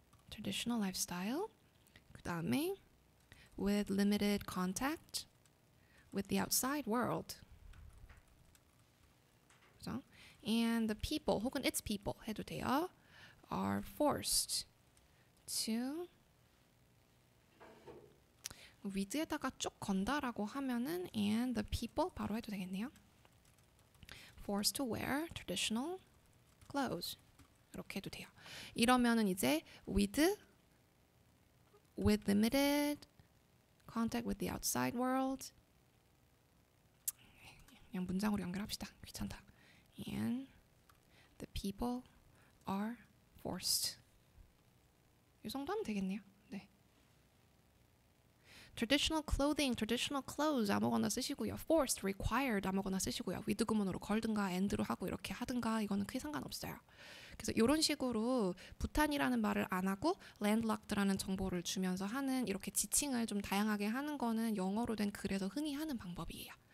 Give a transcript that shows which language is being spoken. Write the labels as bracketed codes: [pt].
[en] traditional lifestyle. [ko] 그 다음에 [en] with limited contact with the outside world. [ko] 그죠? [en] And the people 혹은 its people [ko] 해도 돼요. [en] are forced to [ko] with에다가 쭉 건다라고 하면은 [en] and the people [ko] 바로 해도 되겠네요. [en] forced to wear traditional clothes. [ko] 이렇게 해도 돼요. 이러면은 이제 [en] with limited contact with the outside world. [ko] 그냥 문장으로 연결합시다. 귀찮다. [en] And the people are forced. [ko] 이 정도 하면 되겠네요. 네. [en] traditional clothing, traditional clothes [ko] 아무거나 쓰시고요. [en] forced, required [ko] 아무거나 쓰시고요. with 구문으로 걸든가 and로 하고 이렇게 하든가 이거는 크게 상관없어요. 그래서 이런 식으로 부탄이라는 말을 안 하고 landlocked라는 정보를 주면서 하는 이렇게 지칭을 좀 다양하게 하는 거는 영어로 된 글에서 흔히 하는 방법이에요.